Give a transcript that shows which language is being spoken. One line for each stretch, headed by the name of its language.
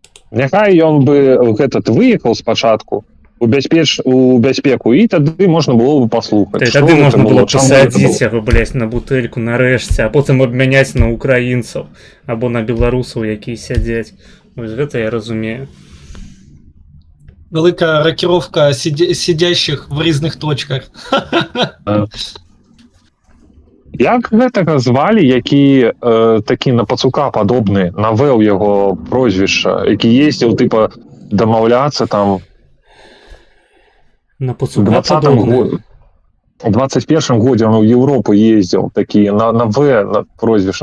Belarusian: Няхай ён бы выехаў спачатку у бяспеку, і тады можна было бы паслухаць. Тады можна было пасадзіць яго, блядь, на бутэльку нарэшце, а потым абмяняць на украінцаў або на беларусаў, якія сядзяць. Вось гэта я разумею.
Ukrainian: Велика
Russian: рокировка сидящих
Ukrainian: в різних точках.
Belarusian: Як гэтага звалі, які такі на пацука падобны, навел яго прозвішча, які ездзіў тыпа дамаўляцца там на пацука падобны? У 21-м годзе он у Европу ездзіў, такі на В на прозвіш.